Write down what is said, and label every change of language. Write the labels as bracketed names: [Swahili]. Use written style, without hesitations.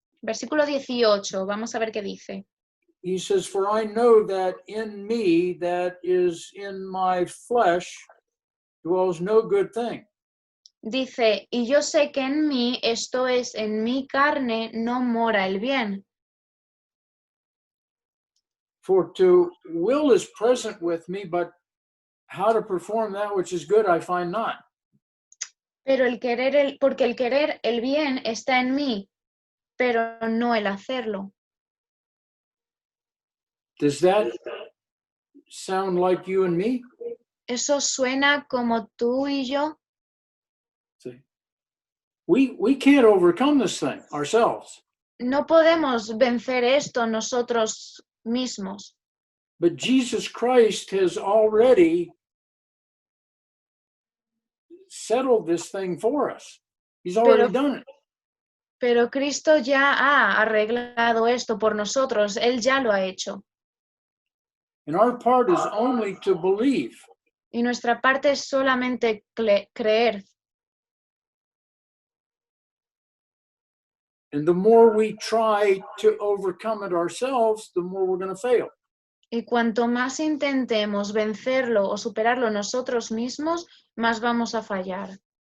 [Spanish] Versículo 18, vamos a ver qué dice. [English] He says, "For I know that in me, that is in my flesh, dwells no good thing. [Spanish] Dice, y yo sé que en mí, esto es, en mi carne, no mora el bien. [English] For to will is present with me, but how to perform that which is good I find not." [Spanish] Pero porque el querer el bien está en mí, pero no el hacerlo. [English] Does that sound like you and me? [Spanish] Eso suena como tú y yo. [English] See? We can't overcome this thing ourselves. [Spanish] No podemos vencer esto nosotros mismos, [English] But Jesus Christ has already settled this thing for us. He's already done it. [Spanish] pero Cristo ya ha arreglado esto por nosotros, Él ya lo ha hecho. [English] And our part is only to believe. [Spanish] Y nuestra parte es solamente creer. [English] And the more we try to overcome it ourselves, the more we're going to fail. [Spanish] Y cuanto más intentemos vencerlo o superarlo nosotros mismos, más vamos a fallar.